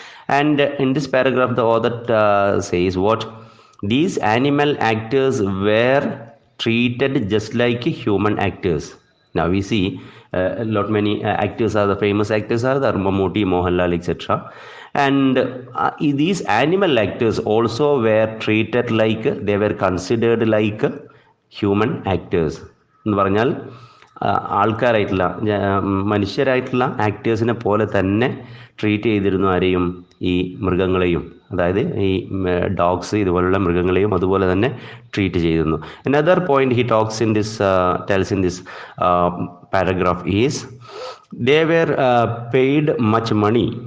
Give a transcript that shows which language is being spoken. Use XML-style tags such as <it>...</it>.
<en>And in this paragraph, the author says what? These animal actors were treated just like human actors. Now we see a lot many actors are the famous actors are the Mammootty, Mohanlal, etc. And these animal actors also were treated like they were considered like human actors.</en> <ml>എന്ന് പറഞ്ഞാൽ ആൾക്കാരായിട്ടുള്ള മനുഷ്യരായിട്ടുള്ള ആക്ടേഴ്സിനെ പോലെ തന്നെ treat ചെയ്തിരുന്നു ആരെയും ഈ മൃഗങ്ങളെയും അതായത് ഈ ഡോഗ്സ് ഇതുപോലുള്ള മൃഗങ്ങളെയും അതുപോലെ തന്നെ ട്രീറ്റ് ചെയ്തിരുന്നു.</ml> <en>Another point he talks in this tells in this paragraph is they were paid much money.</en>